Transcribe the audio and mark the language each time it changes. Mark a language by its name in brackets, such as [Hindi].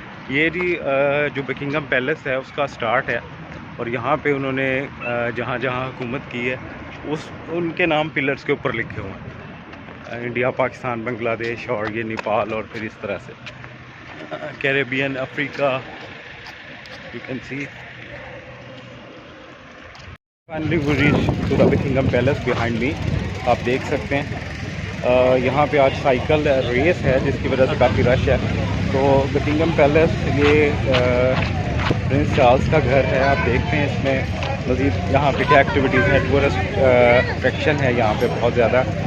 [Urdu] یہ بھی جو بکنگم پیلس ہے اس کا سٹارٹ ہے، اور یہاں پہ انہوں نے جہاں جہاں حکومت کی ہے ان کے نام پلرز کے اوپر لکھے ہوئے ہیں. انڈیا، پاکستان، بنگلہ دیش، اور یہ نیپال، اور پھر اس طرح سے Caribbean, Africa. [English] You can see finally we reach to the Buckingham Palace behind me. [Urdu] آپ دیکھ سکتے ہیں یہاں پہ آج سائیکل ریس ہے، جس کی وجہ سے کافی رش ہے. تو بکنگم پیلس یہ پرنس چارلز کا گھر ہے. آپ دیکھتے ہیں اس میں مزید یہاں پہ کیا ایکٹیویٹیز ہیں. ٹورسٹ اٹریکشن ہے یہاں پہ بہت زیادہ.